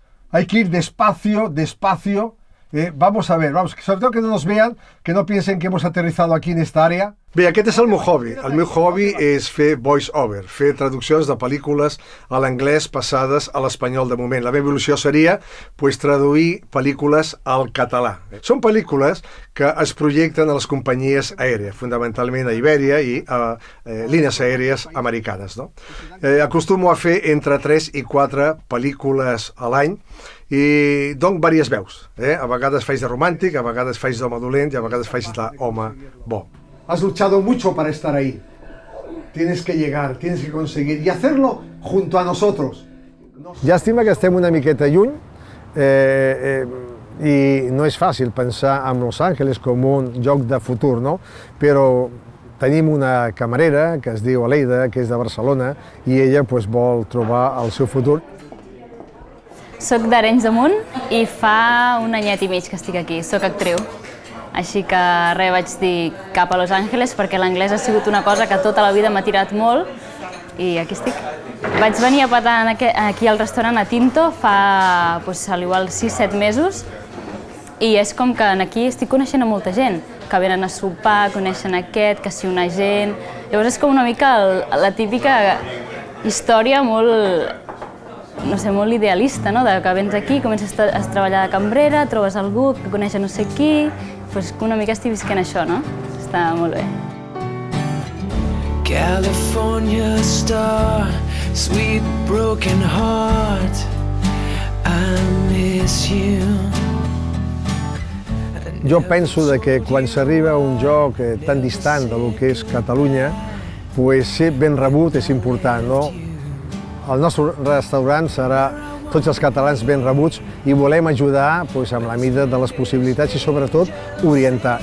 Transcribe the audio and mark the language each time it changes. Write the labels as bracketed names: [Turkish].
[Spanish] Hay que ir despacio, despacio. Vamos a ver, sobre todo que no nos vean, que no piensen que hemos aterrizado aquí en esta área. [Catalan] Bé, aquest és el meu hobby. El meu hobby és fer voice-over, fer traduccions de pel·lícules a l'anglès passades a l'espanyol de moment. La meva il·lusió seria traduir pel·lícules al català. Són pel·lícules que es projecten a les companyies aèries, fonamentalment a Ibèria i a línies aèries americanes. Acostumo a fer entre 3 i 4 pel·lícules a l'any i dono diverses veus. A vegades faig de romàntic, a vegades faig d'home dolent i a vegades faig d'home bo. [Spanish] Has luchado mucho para estar ahí. Tienes que llegar, tienes que conseguir y hacerlo junto a nosotros. [Catalan] Llàstima que estem una miqueta lluny i no és fàcil pensar en Los Angeles com un lloc de futur, no? Però tenim una camarera que es diu Aleida, que és de Barcelona, i ella vol trobar el seu futur. Soc d'Arenys de Munt i fa un anyet i mig que estic aquí. Soc actriu. Així que res, vaig dir cap a Los Angeles perquè l'anglès ha sigut una cosa que tota la vida m'ha tirat molt i aquí estic. Vaig venir a petar aquí al restaurant a Tinto fa igual 6-7 mesos i és com que aquí estic coneixent a molta gent, que venen a sopar, coneixen aquest, que si un agent... Llavors és com una mica la típica història molt, no sé, molt idealista, no? Que vens aquí, comences a treballar de cambrera, trobes algú que coneix no sé qui, doncs una mica estic visquent això, no? Està molt bé. [English] California star, sweet broken heart, I miss you. [Catalan] Jo penso que quan s'arriba a un lloc tan distant del que és Catalunya, ser ben rebut és important, no? El nostre restaurant serà tots els catalans ben rebuts i volem ajudar amb la mida de les possibilitats i sobretot orientar.